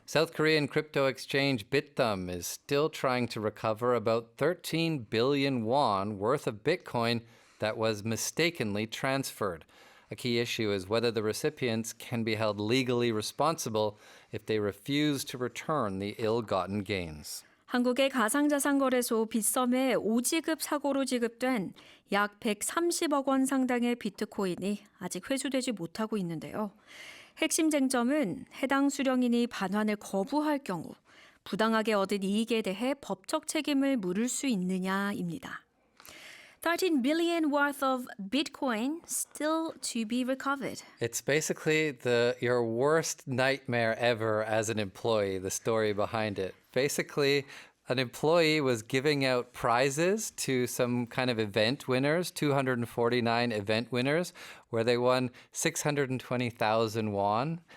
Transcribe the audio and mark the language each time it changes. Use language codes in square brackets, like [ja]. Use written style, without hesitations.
[en] South Korean crypto exchange Bithumb is still trying to recover about 13 billion won worth of Bitcoin that was mistakenly transferred. A key issue is whether the recipients can be held legally responsible if they refuse to return the ill-gotten gains. [ko] 한국의 가상자산 거래소 빗썸의 오지급 사고로 지급된 약 130억 원 상당의 비트코인이 아직 회수되지 못하고 있는데요. 핵심 쟁점은 해당 수령인이 반환을 거부할 경우 부당하게 얻은 이익에 대해 법적 책임을 물을 수 있느냐입니다. [en] 13 billion worth of Bitcoin still to be recovered. It's basically your worst nightmare ever as an employee, the story behind it. Basically, an employee was giving out prizes to some kind of event winners, 249 event winners, where they won 620,000 won.